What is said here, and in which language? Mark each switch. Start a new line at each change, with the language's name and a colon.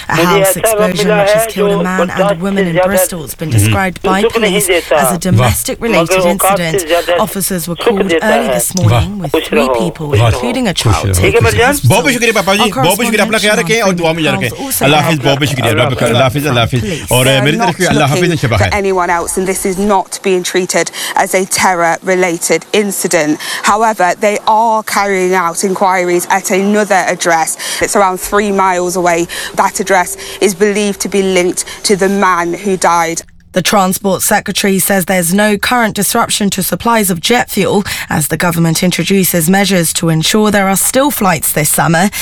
English: A house explosion which has killed a man and a woman in Bristol has been described by police as a domestic-related incident. Officers were called early this morning with three people, including a child, taken to hospital.
Hindi: बहुत बहुत शुक्रिया पापा जी, बहुत बहुत शुक्रिया अपना ख्याल रखें और दुआ में याद रखें. अल्लाह हाफिज़, बहुत बहुत शुक्रिया, अल्लाह हाफिज़, अल्लाह हाफिज़, अल्लाह हाफिज़. और मेरी तरफ से अल्लाह हाफिज़ इंशा अल्लाह.
English: Anyone else, and this is not being treated as a terror-related incident. However, they are carrying out inquiries at another address. It's around 3 miles away. That address is believed to be linked to the man who died. The Transport Secretary says there's no current disruption to supplies of jet fuel as the government introduces measures to ensure there are still flights this summer.